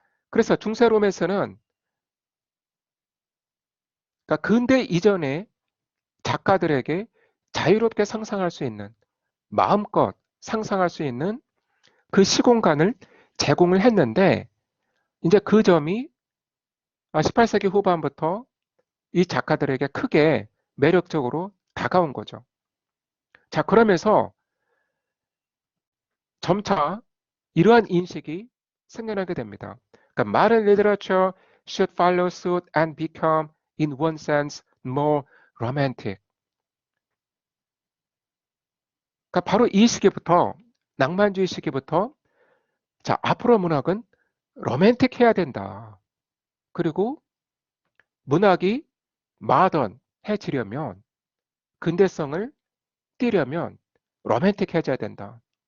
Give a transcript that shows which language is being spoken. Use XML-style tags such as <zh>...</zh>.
<ko>그래서 중세 로맨스는 그러니까 근대 이전에 작가들에게 자유롭게 상상할 수 있는, 마음껏 상상할 수 있는 그 시공간을 제공을 했는데 이제 그 점이 18세기 후반부터 이 작가들에게 크게 매력적으로 다가온 거죠. 자, 그러면서 점차 이러한 인식이 생겨나게 됩니다. 그러니까</ko> <en>modern literature should follow suit and become, in one sense, more romantic.</en> <ko>그러니까 바로 이 시기부터, 낭만주의 시기부터 자, 앞으로 문학은 로맨틱해야 된다. 그리고 문학이 마던해지려면, 근대성을 띠려면 로맨틱해져야 된다.</ko>